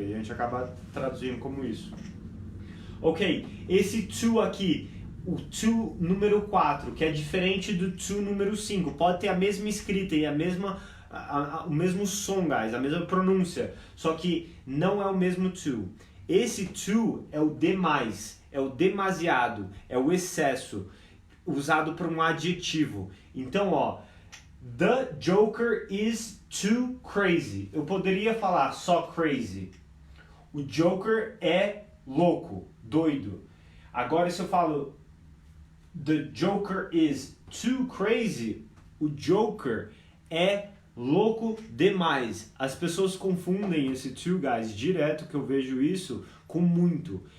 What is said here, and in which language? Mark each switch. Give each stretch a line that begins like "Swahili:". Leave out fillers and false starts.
Portuguese: E a gente acaba traduzindo como isso. Ok, esse to aqui, o to número 4, que é diferente do to número 5. Pode ter a mesma escrita e a mesma... o mesmo som, guys, a mesma pronúncia, só que não é o mesmo to. Esse to é o demais, é o demasiado, é o excesso, usado para um adjetivo.
English: Então, ó, the Joker is too crazy.
Portuguese: Eu poderia falar só crazy. O Joker é louco, doido. Agora, se eu falo
English: the Joker is too crazy,
Portuguese: o Joker é louco demais. As pessoas confundem esse too, guys, direto, que eu vejo isso, com muito.